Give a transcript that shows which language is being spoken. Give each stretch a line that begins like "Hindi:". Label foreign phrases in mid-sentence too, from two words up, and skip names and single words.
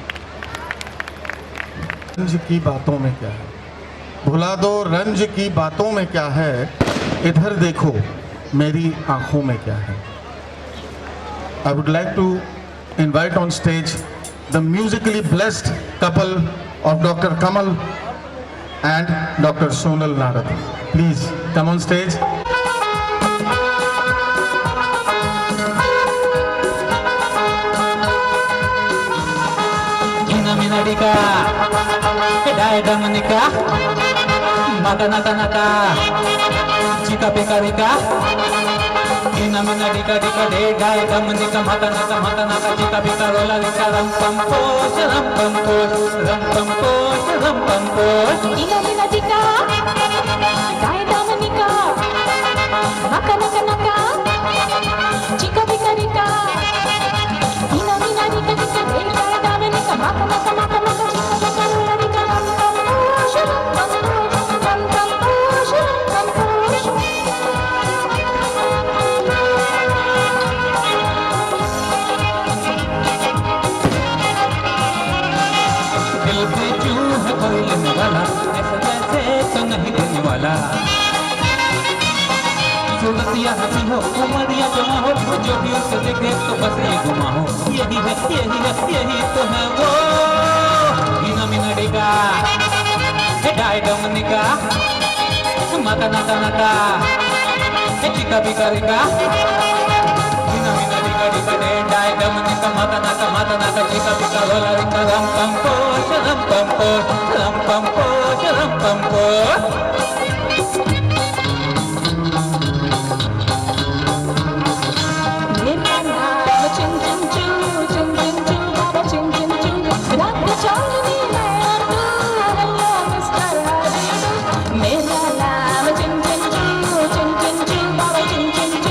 Hindi: रंज की बातों में क्या है, भुला दो रंज की बातों में क्या है, इधर देखो मेरी आंखों में क्या है।
English: I would like to invite on stage the musically blessed couple of Doctor Kamal and Dr. Sonal Narad. Please come on stage. Ina minadika, dai damanika, maka naka naka, chika pekarika. Ina minadika dika dai damanika, maka naka chika pekarola lika ram pam posh, ram pam posh, ram pam posh, ram pam posh. Ina minadika, dai damanika, maka naka naka, chika pikarika. Ina minadika dika dai damanika, maka naka chika pekarola lika ram pam posh, ram pam posh, ram pam posh, ram pam posh.
Hindi: दिल पे क्यों है कोई लेने वाला, ऐसा वैसे तो नहीं देने वाला। सूरतिया हंसी हो, उमरिया जमा हो, जो भी उसे देखे तो बस ये गुमा हो। यही है तो है वो। ina minadika, dai damanika, maka naka naka, chika pikarika. Ina minadika dika dai damanika, maka naka chika pikarola lika ram pam posh, ram pam posh, ram pam posh, ram pam posh. मेरा नाम चिन चिन चू, चिन चिन चू, बाबा चिन चिन चू। रात चांदनी में और तू,
English: Hello Mister How.
Hindi: मेरा नाम चिन चिन चू, चिन चिन चू, बाबा चिन चिन चू।